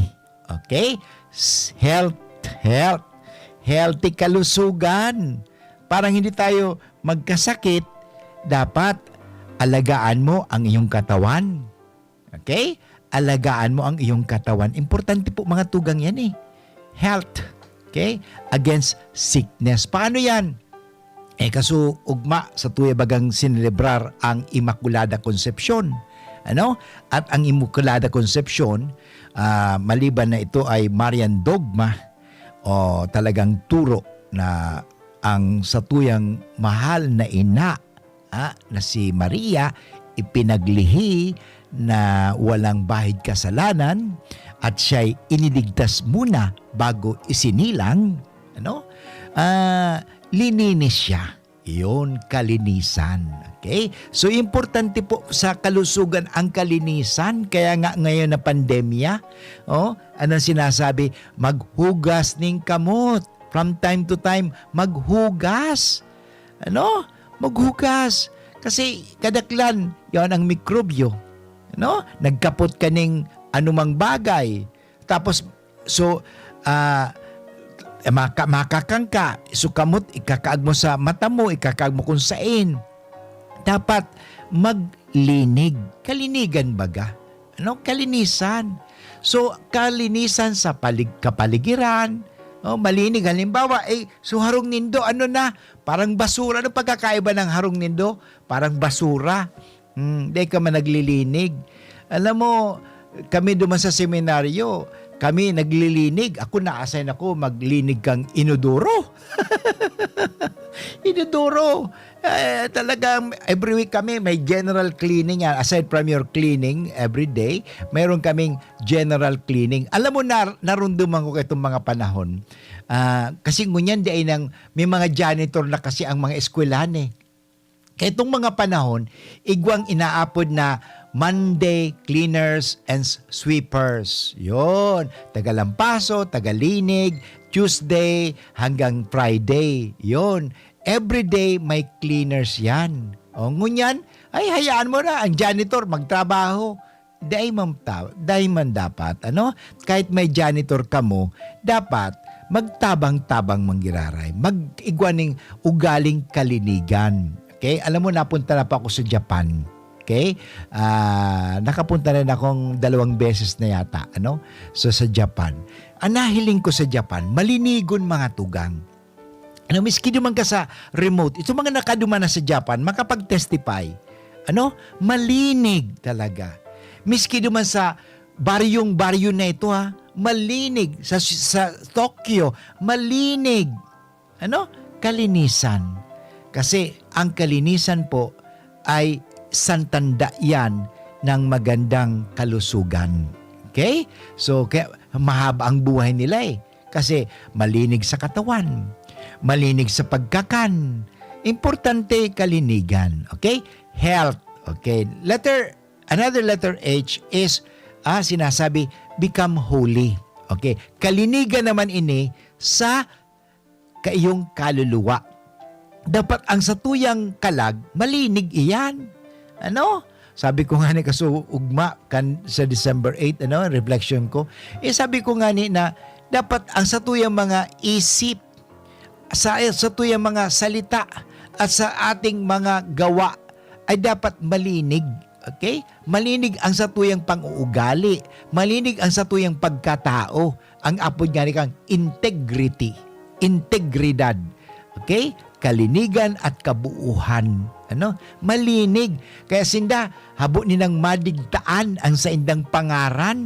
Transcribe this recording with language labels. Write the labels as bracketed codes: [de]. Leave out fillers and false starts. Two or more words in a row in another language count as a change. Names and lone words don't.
[tl] Okay? Healthy kalusugan. Parang hindi tayo magkasakit, dapat alagaan mo ang iyong katawan. Okay? Alagaan mo ang iyong katawan. Importante po mga tugang yan eh. [en] Health. Okay? Against sickness. [tl] Paano yan? [bik] Kaso ugma sa tuya bagang sinelebrar ang Immaculada Concepcion. [tl] Ano? At ang Immaculada Concepcion, maliban na ito ay [en] Marian dogma [tl] o talagang turo na ang satuyang mahal na ina na si Maria ipinaglihi na walang bahid kasalanan at siya'y iniligtas muna bago isinilang, lininis siya. Iyon, kalinisan. Okay? So, importante po sa kalusugan ang kalinisan. Kaya nga ngayon na pandemya, anong sinasabi? Maghugas ng kamot. [en] From time to time, [tl] maghugas. Maghugas. [bik] Kasi kadaklan, yon ang mikrobyo. Nagkapot ka ng anumang bagay. Tapos, makakang ka. [en] So, [bik] kamot, ikakaag mo sa mata mo, ikakaag mo kung saan. Dapat maglinig. Kalinigan baga. Kalinisan. [tl] So, kalinisan sa kapaligiran. [bik] Malinig. Halimbawa, harong nindo, parang basura. Ano pagkakaiba ng harong nindo? [tl] Parang basura. Hindi ka man naglilinig. Alam mo, kami duman sa seminaryo, kami naglilinig. [bik] Ako na-assign ako, maglinig kang inodoro. Inodoro. [tl] Talagang [en] every week [tl] kami may [en] general cleaning [tl] yan. [en] Aside from your cleaning every day, [tl] mayroon kaming [en] general cleaning. [bik] Alam mo, narunduman ko itong mga panahon. Kasi ngunyan di ay may mga janitor na kasi ang mga eskwelahan eh. Kaya itong mga panahon, igwang inaapod na [en] Monday cleaners and sweepers. [tl] Yon, tagalampaso, tagalinig, Tuesday hanggang Friday. Yon, everyday may cleaners yan. [bik] O ngunyan, ay hayaan mo na ang janitor magtrabaho. Dahil man dapat, kahit may janitor ka mo, dapat magtabang-tabang manggiraray. Mag-igwaning ugaling kalinigan. [tl] Okay? Alam mo, napunta na pa ako sa Japan. Okay? Nakapunta rin akong 2 beses na yata. So, sa Japan. [bik] Ang nahiling ko sa Japan, malinigon mga tugang. Miski duman ka sa remote, ito mga nakaduma na sa Japan, makapag-testify. Malinig talaga. Miski duman sa baryong-baryo na ito, malinig. Sa Tokyo, malinig. [tl] Kalinisan. Kasi ang kalinisan po ay santanda yan ng magandang kalusugan. Okay? So, kaya mahaba ang buhay nila eh. [bik] Kasi malinig sa katawan, malinig sa pagkakan. Importante kalinigan. Okay? Health. Okay? [en] Another letter H is sinasabi, become holy. Okay? [bik] Kalinigan naman ini sa iyong kaluluwa. Dapat ang satuyang kalag, malinig iyan. Ano? Sabi ko nga ni ugma kan sa December 8, reflection ko. [tl] Sabi ko nga ni na dapat ang satuyang mga isip, sa satuyang mga salita at sa ating mga gawa ay dapat malinig. Okay? [bik] Malinig ang satuyang pang-uugali. Malinig ang satuyang pagkatao. Ang apod nga ni kang integrity. Integridad. Okay? Kalinigan at kabuuhan. Malinig. Kaya sinda, habo ninang madigtaan ang sa indang pangaran.